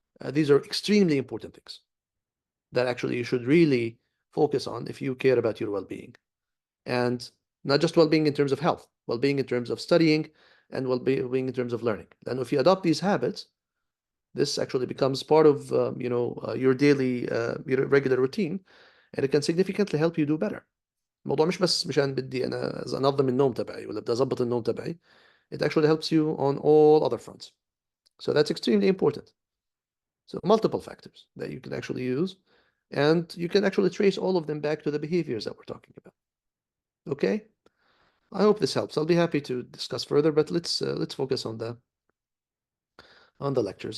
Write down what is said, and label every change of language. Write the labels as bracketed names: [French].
[English] These are extremely important things that actually you should really focus on if you care about your well-being. And not just well-being in terms of health, well-being in terms of studying, and well-being in terms of learning. And if you adopt these habits, this actually becomes part of your daily your regular routine, and it can significantly help you do better. [Arabic] الموضوع مش بس مشان بدي انا انظم النوم تبعي ولا بدي اظبط النوم تبعي. [English] It actually helps you on all other fronts. So that's extremely important. So multiple factors that you can actually use, and you can actually trace all of them back to the behaviors that we're talking about. Okay? I hope this helps. I'll be happy to discuss further, but let's focus on the lectures.